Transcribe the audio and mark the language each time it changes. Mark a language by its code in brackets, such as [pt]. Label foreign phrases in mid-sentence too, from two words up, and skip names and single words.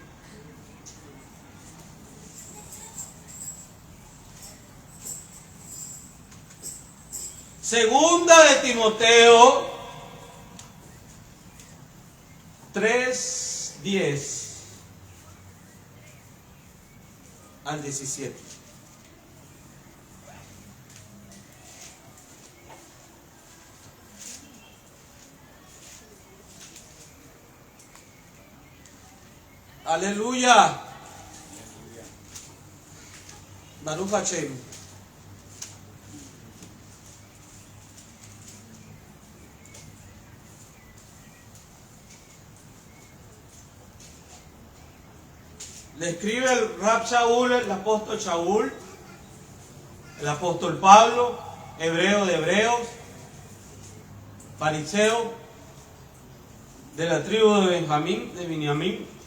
[es] Segunda de Timoteo 3:10 al 17. Aleluya. [he] ברוך השם. [es] Le escribe el Rab Shaul, el apóstol Shaul, el apóstol Pablo, hebreo de hebreos, fariseo de la tribu de Benjamín, de Beniamín.